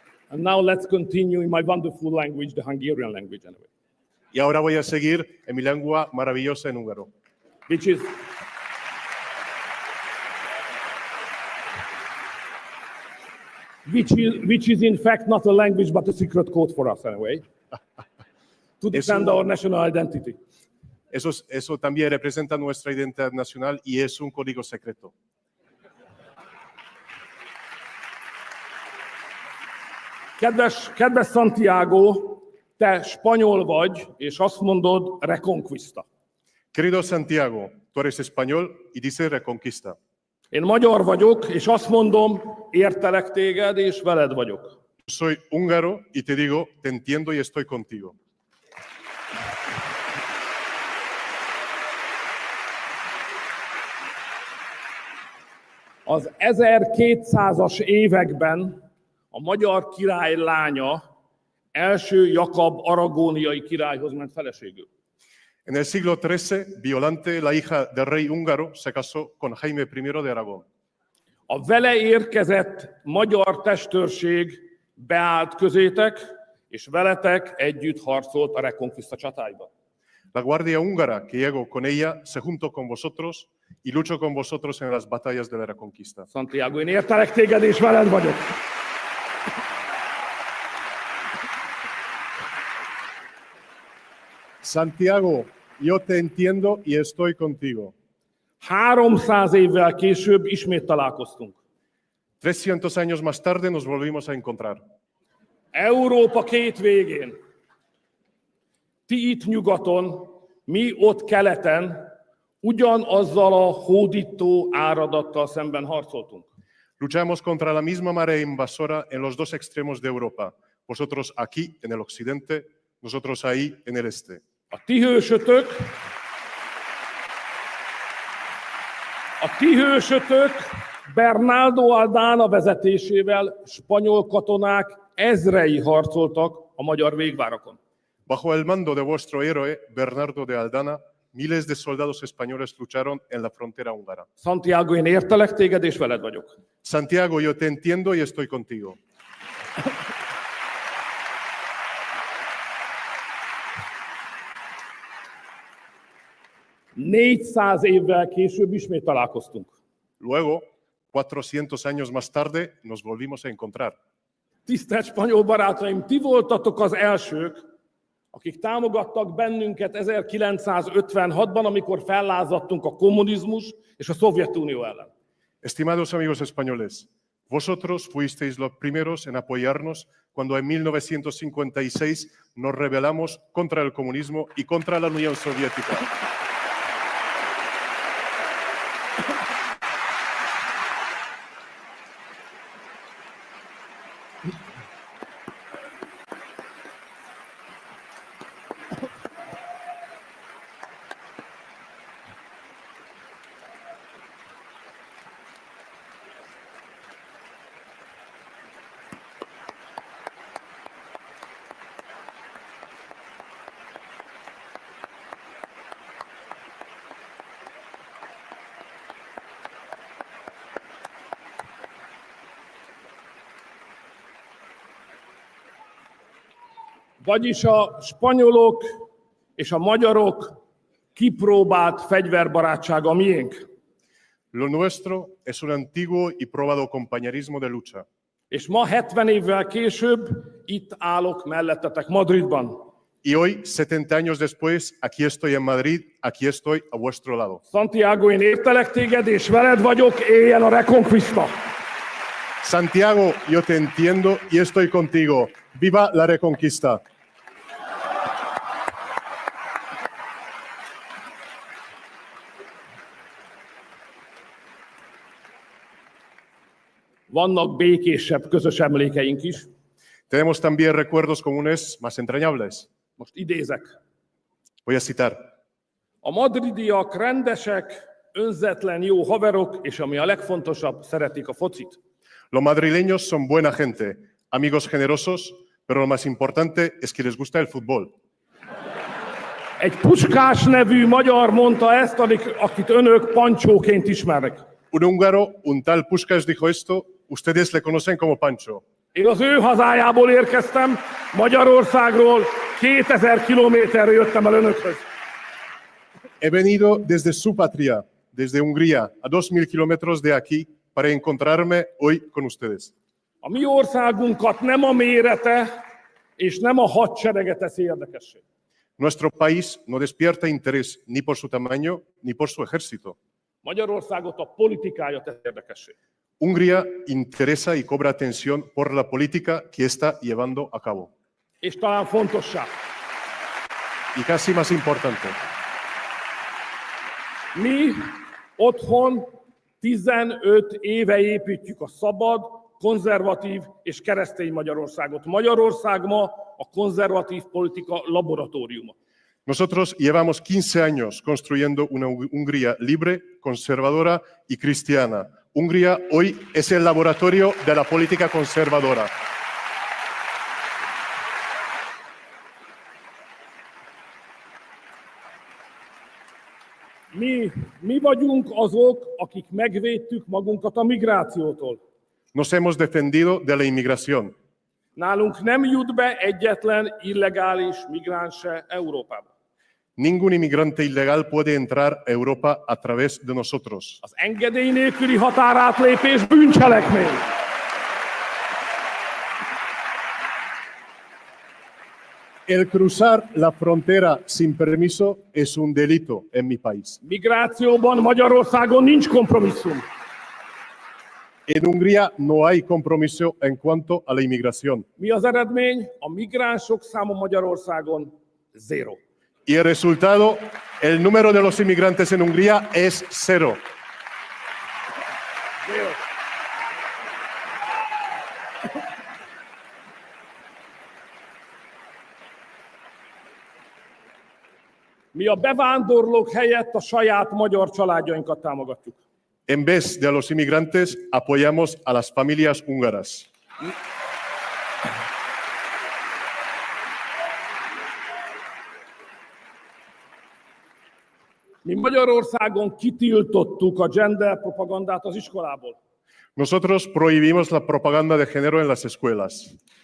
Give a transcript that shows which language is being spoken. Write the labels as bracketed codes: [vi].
[en] And now let's continue in my wonderful language, the Hungarian language anyway. [es] Y ahora voy a seguir en mi lengua maravillosa en húngaro. [en] Which is in fact not a language but a secret code for us anyway, to defend our national identity. [es] Eso también representa nuestra identidad nacional y es un código secreto. [hu] Kedves Santiago, te spanyol vagy, és azt mondod reconquista. [es] Querido Santiago, tú eres español y dices reconquista. [hu] Én magyar vagyok, és azt mondom, értelek téged, és veled vagyok. [es] Soy húngaro y te digo, te entiendo y estoy contigo. [hu] Az 1200-as években a magyar király lánya első Jakab aragóniai királyhoz ment feleségül. [es] En el siglo XIII, Violante, la hija del rey húngaro, se casó con Jaime I de Aragón. [hu] A vele érkezett magyar testőrség beállt közétek, és veletek együtt harcolt a reconquista csatáiban. [es] La guardia húngara que llegó con ella se juntó con vosotros y luchó con vosotros en las batallas de la Reconquista. [hu] Santiago, én értelek téged, és veled vagyok. [es] Santiago, yo te entiendo y estoy contigo. [hu] 300 évvel később ismét találkoztunk. [es] 300 años más tarde nos volvimos a encontrar. [hu] Európa két végén. Ti itt nyugaton, mi ott keleten, ugyanazzal a hódító áradattal szemben harcoltunk. [es] Luchamos contra la misma marea invasora en los dos extremos de Europa. Vosotros aquí en el occidente, nosotros ahí en el este. [hu] A ti hősötök Bernardo Aldana vezetésével spanyol katonák ezrei harcoltak a magyar végvárakon. [es] Bajo el mando de vuestro héroe, Bernardo de Aldana, miles de soldados españoles lucharon en la frontera húngara. [hu] Santiago, én értelek téged, és veled vagyok. [es] Santiago, yo te entiendo y estoy contigo. [hu] ...400 évvel később ismét találkoztunk. [es] Luego, 400 años más tarde, nos volvimos a encontrar. [hu] Tisztelt spanyol barátaim, ti voltatok az elsők, akik támogattak bennünket 1956-ban, amikor fellázadtunk a kommunizmus és a Szovjetunió ellen. [es] Estimados amigos españoles, Vosotros fuisteis los primeros en apoyarnos cuando en 1956 nos rebelamos contra el comunismo y contra la Unión Soviética. [hu] Vagyis a spanyolok és a magyarok kipróbált fegyverbarátsága a miénk. [es] Lo nuestro es un antiguo y probado compañerismo de lucha. [hu] És ma 70 évvel később itt állok mellettetek Madridban. [es] Y hoy, 70 años después, aquí estoy en Madrid, aquí estoy a vuestro lado. [hu] Santiago, én értelek téged, és veled vagyok, éljen a Reconquista! [es] Santiago, yo te entiendo y estoy contigo. ¡Viva la Reconquista! [hu] Vannak békésebb közös emlékeink is. [es] Tenemos también recuerdos comunes más entrañables. [hu] Most idézek. [es] Voy a citar. [hu] A madridiak rendesek, önzetlen jó haverok, és ami a legfontosabb, szeretik a focit. [es] Los madrileños son buena gente, amigos generosos, pero lo más importante es que les gusta el fútbol. [hu] Egy Puskás nevű magyar mondta ezt, akit önök Pancsóként ismernek. [es] Un húngaro, un tal Puskás dijo esto, ustedes le conocen como Pancho. [hu] Én az ő hazájából érkeztem, Magyarországról 2000 kilométerre jöttem el önökhöz. [es] He venido desde su patria, desde Hungría, a 2000 kilómetros de aquí, para encontrarme hoy con ustedes. [hu] A mi országunkat nem a mérete és nem a hadserege teszi érdekessé. [es] Nuestro país no despierta interés ni por su tamaño ni por su ejército. [hu] Magyarországot a politikája teszi érdekessé. [es] Hungría interesa y cobra atención por la política que está llevando a cabo. [hu] És talán fontossá. [es] Y casi más importante. [hu] Mi otthon 15 éve építjük a szabad, konzervatív és keresztény Magyarországot. Magyarország ma a konzervatív politika laboratóriuma. [es] Nosotros llevamos 15 años construyendo una Hungría libre, conservadora y cristiana. Hungría hoy es el laboratorio de la política conservadora. [hu] Mi vagyunk azok, akik megvédtük magunkat a migrációtól. [es] Nos hemos defendido de la inmigración. [hu] Nálunk nem jut be egyetlen illegális migráns se Európába. [es] Ningún inmigrante ilegal puede entrar a Europa a través de nosotros. [hu] Az engedély nélküli határátlépés bűncselekmény. [es] El cruzar la frontera sin permiso es un delito en mi país. [hu] Migrációban Magyarországon nincs kompromisszum. [es] En Hungría no hay compromiso en cuanto a la inmigración. [hu] Mi az eredmény? A migránsok száma Magyarországon 0. [es] Y el resultado, el número de los inmigrantes en Hungría es 0. [hu] Mi a bevándorlók helyett a saját magyar családjainkat támogatjuk. [es] En vez de a los inmigrantes, apoyamos a las familias húngaras. [hu] Mi Magyarországon kitiltottuk a gender propagandát az iskolából. [es] Nosotros prohibimos la propaganda de género en las escuelas.